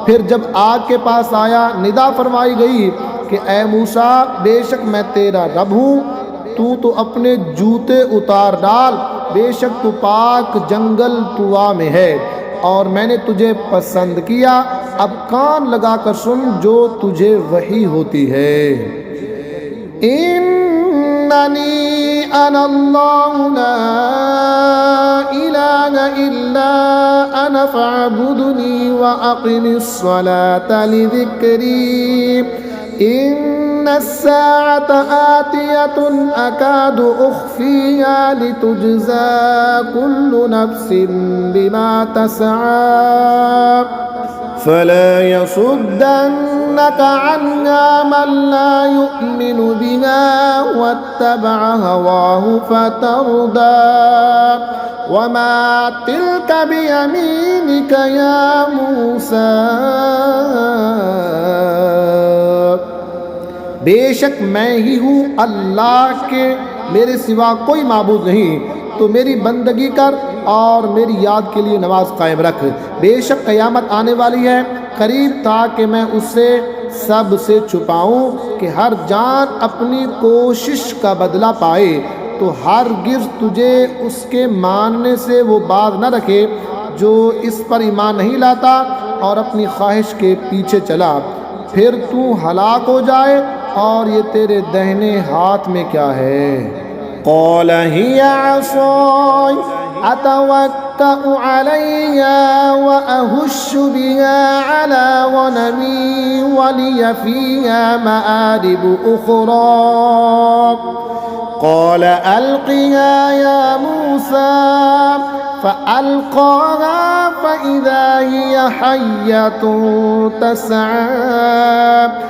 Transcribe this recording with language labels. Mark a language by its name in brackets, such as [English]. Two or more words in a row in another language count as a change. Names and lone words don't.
[Urdu] پھر جب آگ کے پاس آیا، ندا فرمائی گئی کہ اے موسیٰ، بیشک میں تیرا رب ہوں، تو تو اپنے جوتے اتار ڈال، بیشک تو پاک جنگل طویٰ میں ہے اور میں نے تجھے پسند کیا. اب کان لگا کر سن جو تجھے وحی ہوتی ہے. [Arabic] إنني أنا الله لا إله إلا أنا فاعبدني وأقم الصلاة لذكري. إن الساعة آتية أكاد أخفيها لتجزى كل نفس بما تسعى فلا يصدنك عنها من لا يؤمن بها واتبع هواه فتردى. وما تلك بيمينك يا موسى. [Urdu] بیشک میں ہی ہوں، اللہ کے میرے سوا کوئی معبود نہیں، تو میری بندگی کر اور میری یاد کے لیے نماز قائم رکھ. بیشک قیامت آنے والی ہے، قریب تھا کہ میں اس سے سب سے چھپاؤں کہ ہر جان اپنی کوشش کا بدلہ پائے، تو ہرگز تجھے اس کے ماننے سے وہ باز نہ رکھے جو اس پر ایمان نہیں لاتا اور اپنی خواہش کے پیچھے چلا، پھر تو ہلاک ہو جائے اور یہ تیرے داہنے ہاتھ میں کیا ہے. [Arabic] قال هي عصاي أتوكأ عليها وأهش بها على غنمي ولي فيها مآرب أخرى. قال ألقها يا موسى فألقاها فإذا هي حية تسعى.